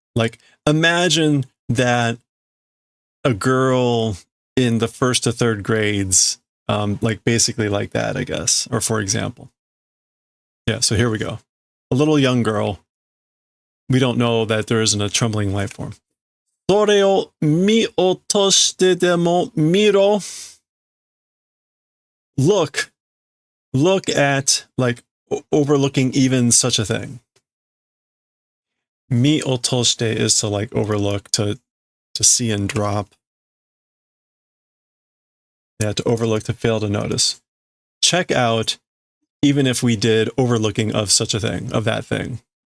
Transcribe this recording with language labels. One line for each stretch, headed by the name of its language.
English: Like, imagine that a girl in the first to third grades, like basically like that, I guess. Or for example. Yeah, so here we go. A little young girl. We don't know that there isn't a trembling life form.
Japanese: それを見落としてでも見ろ.
English: Look at, like, overlooking even such a thing. Mi otoshite is to, like, overlook, to see and drop. Yeah, to overlook, to fail to notice. Check out, even if we did overlooking of such a thing, of that thing.